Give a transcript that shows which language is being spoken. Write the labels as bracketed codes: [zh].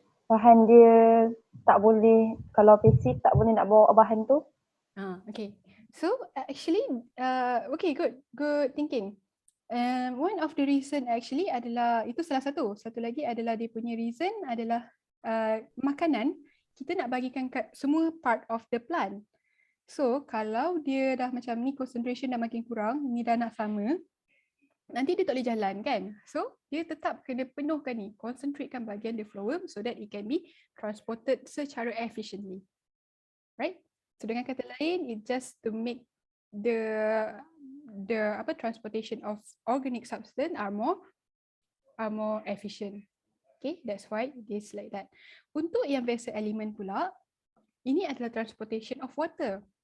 [ms] Bahan dia tak boleh, kalau pasif tak boleh nak bawa bahan tu. [en] Okay. So actually, okay, good thinking. One of the reason actually [ms] adalah itu salah satu. Satu lagi adalah dia punya reason adalah makanan kita nak bagikan kat semua [en] part of the plant. [ms] So kalau dia dah macam ni, concentration dah makin kurang, ni dah nak sama, nanti dia tak boleh jalan kan. So dia tetap kena penuhkan ni, concentratekan bahagian the phloem [en] so that it can be transported [ms] secara efficiently. Right? So dengan kata lain, [en] it just to make the transportation of organic substance are more efficient. Okay, that's why it is like that. [ms] Untuk yang vessel element pula, ini adalah [en] transportation of water.